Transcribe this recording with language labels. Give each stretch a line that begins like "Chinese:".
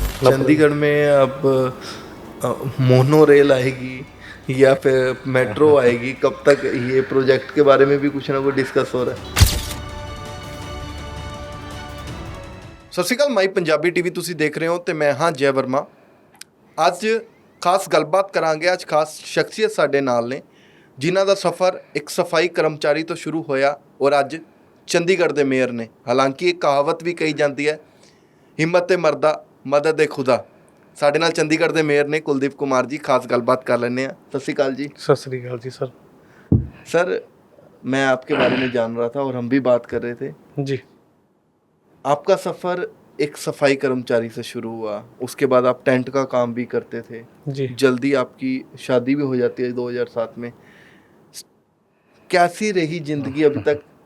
Hindi: चंडीगढ़ में अब mono rail आएगी या फिर मेट्रो आएगी, कब तक? ये प्रोजेक्ट के बारे में भी कुछ ना कुछ डिस्कस हो रहा है। सत श्री अकाल, माई पंजाबी टीवी ਤੁਸੀਂ देख रहे हो ਤੇ मैं हाँ जय वर्मा।
Punjabi: ਅੱਜ ਖਾਸ ਗੱਲਬਾਤ ਕਰਾਂਗੇ। ਅੱਜ ਖਾਸ ਸ਼ਖਸੀਅਤ ਸਾਡੇ ਨਾਲ ਨੇ ਜਿਨ੍ਹਾਂ ਦਾ ਸਫ਼ਰ ਇੱਕ ਸਫਾਈ ਕਰਮਚਾਰੀ ਤੋਂ ਸ਼ੁਰੂ ਹੋਇਆ ਔਰ ਅੱਜ ਚੰਡੀਗੜ੍ਹ ਦੇ ਮੇਅਰ ਨੇ। ਹਾਲਾਂਕਿ ਇੱਕ ਕਹਾਵਤ ਵੀ ਕਹੀ ਜਾਂਦੀ ਹੈ, ਹਿੰਮਤ ਤੇ ਮਰਦਾ ਮਦਦ ਏ ਖੁਦਾ। ਸਾਡੇ ਨਾਲ ਚੰਡੀਗੜ੍ਹ ਦੇ ਮੇਅਰ ਨੇ ਕੁਲਦੀਪ ਕੁਮਾਰ ਜੀ, ਖਾਸ ਗੱਲਬਾत कर लेने हैं।
Hindi: सत श्री अकाल जी। सत श्री अकाल जी सर। सर, मैं आपके बारे में जान रहा था और हम भी बात कर रहे थे जी। आपका सफ़र एक सफाई कर्मचारी से शुरू हुआ, उसके बाद आप टेंट का काम भी करते थे जी। जल्दी आपकी शादी भी हो जाती है 2007 में। कैसी रही ज़िंदगी अभी तक?